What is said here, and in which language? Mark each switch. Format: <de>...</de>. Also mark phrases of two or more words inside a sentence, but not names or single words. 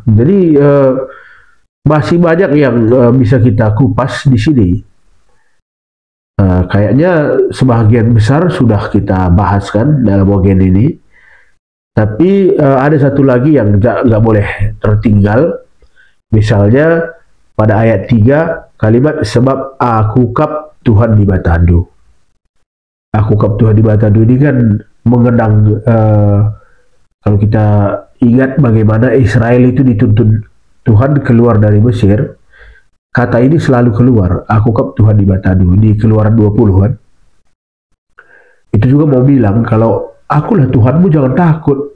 <id>Jadi masih banyak yang bisa kita kupas di sini. Kayaknya sebagian besar sudah kita bahas kan dalam bagian ini. Tapi ada satu lagi yang nggak boleh tertinggal. Misalnya pada ayat 3 kalimat sebab</id> <btx>aku kap Tuhan di Batadu. Aku kap Tuhan di Batadu</btx> <id>ini kan mengenang kalau kita ingat bagaimana Israel itu dituntun Tuhan keluar dari Mesir. Kata ini selalu keluar,</id> <btx>aku kap Tuhan di Batadu,</btx> <id>di Keluaran 20 kan. Itu juga mau bilang kalau akulah Tuhanmu, jangan takut.</id>